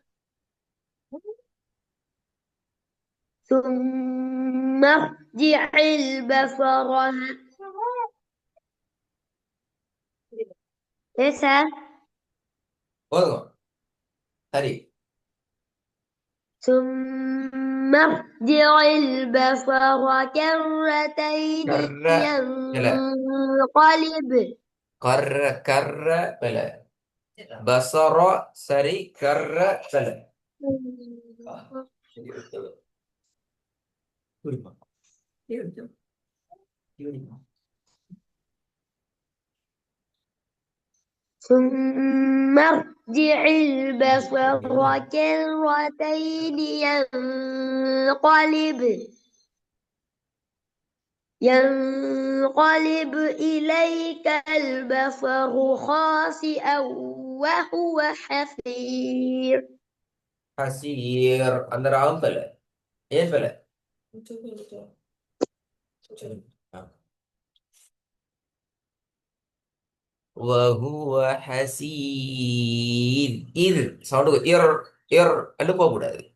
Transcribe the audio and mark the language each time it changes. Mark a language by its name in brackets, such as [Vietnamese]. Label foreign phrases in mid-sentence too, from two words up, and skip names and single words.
[Arabic] ثم ارجع البصر اسأل. [Tamil] ஓதுங்க சரி. [Arabic] ثم ارجع البصر كرتين [Tamil] கர்ற பிழை. [Arabic] ينقلب. [Tamil] கர்ற கர்ற பிழை. பசர சரி, கர்ற பிழை. சரி, எடுத்து குறிப்பா. எடுத்து குறிப்பா. [Arabic] ثم ارجع البصر كرتين ينقلب إليك البصر خاسئا وهو حسير. [Tamil] ஹசீர் அந்த ராகம் பல ஏன் பல [Arabic] وهو حسير [Tamil] இது சவுண்டு இர் இர் என்று போகக்கூடாது.